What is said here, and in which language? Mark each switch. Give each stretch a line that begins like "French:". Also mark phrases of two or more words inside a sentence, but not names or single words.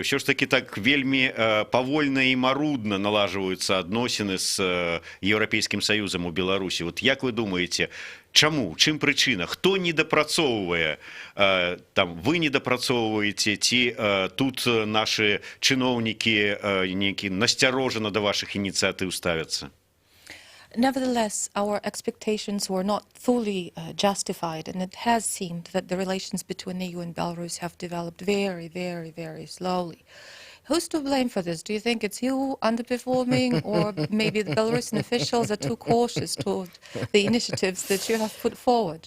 Belarusian: Ўсё ж такі так вельмі павольна і марудна налажваюцца адносіны з Еўрапейскім саюзам у Беларусі. Як вы думаеце, чаму? Чым прычына? Хто недапрацоўвае? Вы недапрацоўваеце, ці тут нашы чыноўнікі насцярожана да вашых ініцыятыў ставяцца?
English: Nevertheless, our expectations were not fully justified, and it has seemed that the relations between the EU and Belarus have developed very, very, very slowly. Who's to blame for this? Do you think it's you underperforming, or maybe the Belarusian officials are too cautious toward the initiatives that you have put forward?